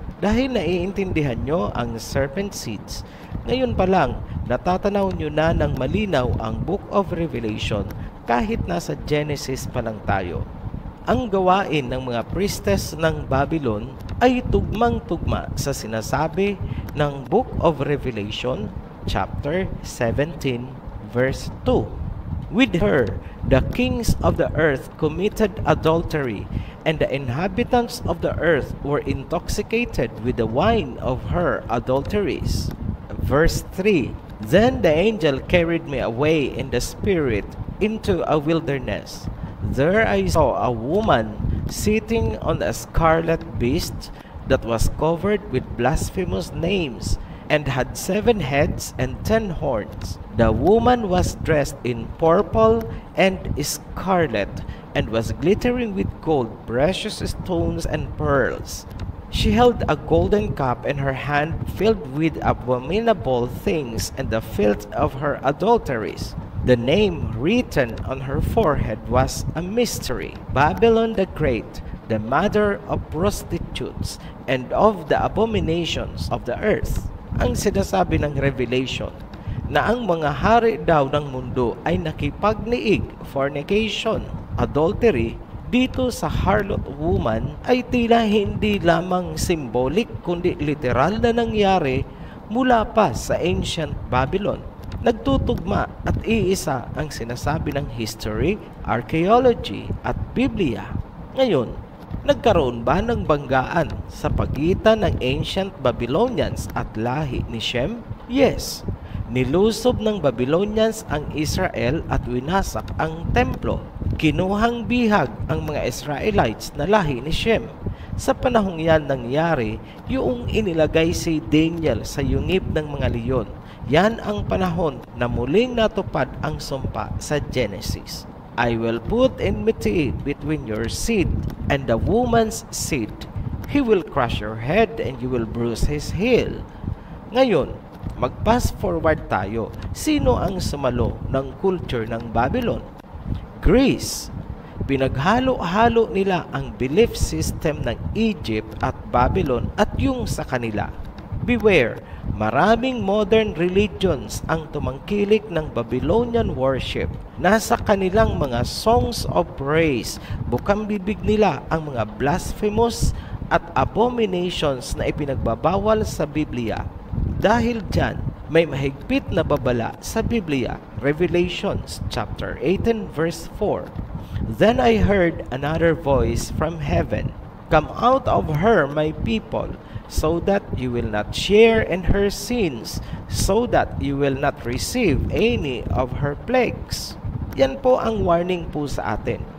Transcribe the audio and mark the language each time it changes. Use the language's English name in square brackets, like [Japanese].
[Filipino] Dahil naiintindihan nyo ang serpent seeds, ngayon pa lang natatanaw nyo na ng malinaw ang Book of Revelation kahit nasa Genesis pa lang tayo. Ang gawain ng mga priestess ng Babylon ay tugmang-tugma sa sinasabi ng Book of Revelation chapter 17 verse 2. [English] With her, the kings of the earth committed adultery, and the inhabitants of the earth were intoxicated with the wine of her adulteries. Verse 3. Then the angel carried me away in the spirit into a wilderness. There I saw a woman sitting on a scarlet beast that was covered with blasphemous names and had 7 heads and 10 horns. The woman was dressed in purple and scarlet and was glittering with gold, precious stones, and pearls. She held a golden cup in her hand filled with abominable things and the filth of her adulteries. The name written on her forehead was a mystery, Babylon the Great, the mother of prostitutes and of the abominations of the earth. [Filipino] Ang sinasabi ng Revelation na ang mga hari daw ng mundo ay nakipagniig, fornication, adultery, dito sa harlot woman ay tila hindi lamang symbolic kundi literal na nangyari mula pa sa ancient Babylon. Nagtutugma at iisa ang sinasabi ng history, archaeology at Biblia. Ngayon, nagkaroon ba ng banggaan sa pagitan ng ancient Babylonians at lahi ni Shem? Yes. Nilusob ng Babylonians ang Israel at winasak ang templo. Kinuhang bihag ang mga Israelites na lahi ni Shem. Sa panahong yan nangyari, yung inilagay si Daniel sa yungib ng mga leon. Yan ang panahon na muling natupad ang sumpa sa Genesis. [English] I will put enmity between your seed and the woman's seed. He will crush your head and you will bruise his heel. [Filipino] Ngayon, mag-fast forward tayo. Sino ang sumalo ng culture ng Babylon? Greece. Pinaghalo-halo nila ang belief system ng Egypt at Babylon at yung sa kanila. Beware, maraming modern religions ang tumangkilik ng Babylonian worship. Nasa kanilang mga songs of praise, bukang bibig nila ang mga blasphemous at abominations na ipinagbabawal sa Biblia. Dahil dyan, may mahigpit na babala sa Biblia. [English] Revelations chapter 18 verse 4. Then I heard another voice from heaven, "Come out of her, my people, so that you will not share in her sins, so that you will not receive any of her plagues." [Filipino] Yan po ang warning po sa atin.